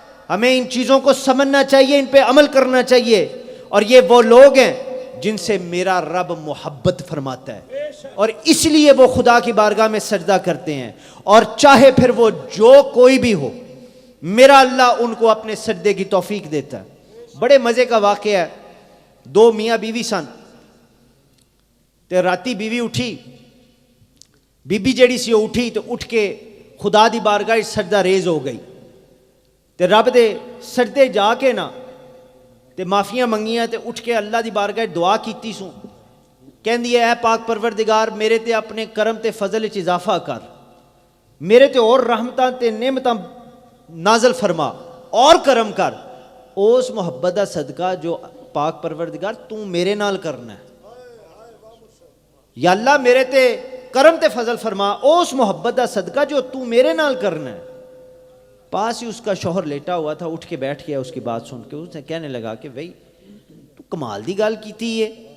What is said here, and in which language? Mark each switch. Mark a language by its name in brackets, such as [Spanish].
[Urdu] ہمیں ان چیزوں کو سمجھنا چاہیے, ان پہ عمل کرنا چاہیے. اور یہ وہ لوگ ہیں جن سے میرا رب محبت فرماتا ہے, اور اس لیے وہ خدا کی بارگاہ میں سجدہ کرتے ہیں. اور چاہے پھر وہ جو کوئی بھی ہو, میرا اللہ ان کو اپنے سجدے کی توفیق دیتا ہے. بڑے مزے کا واقعہ ہے, [Punjabi] دو میاں بیوی سن تے راتی بیوی اٹھی, بیبی جڑی سی اٹھی تو اٹھ کے خدا دی بارگاہ سجدہ ریز ہو گئی تے رب دے سجدے جا کے نا تے معافیاں منگیاں تے اٹھ کے اللہ دی بارگاہ دعا کیتی سوں. کہندی ہے اے پاک پروردگار میرے تے اپنے کرم تے فضل وچ اضافہ کر, میرے تے اور رحمتاں تے نعمتاں نازل فرما, اور کرم کر. اس محبت دا صدقہ جو پاک پروردگار تو میرے نال کرنا ہے، یا اللہ میرے تے کرم تے فضل فرما، اس محبت دا صدقہ جو تو میرے نال کرنا ہے۔ [Urdu] پاس ہی اس کا شوہر لیٹا ہوا تھا، اٹھ کے بیٹھ گیا اس کی بات سن کے، اس نے کہنے لگا کہ [Punjabi] بھائی تو کمال دی گل کیتی ہے،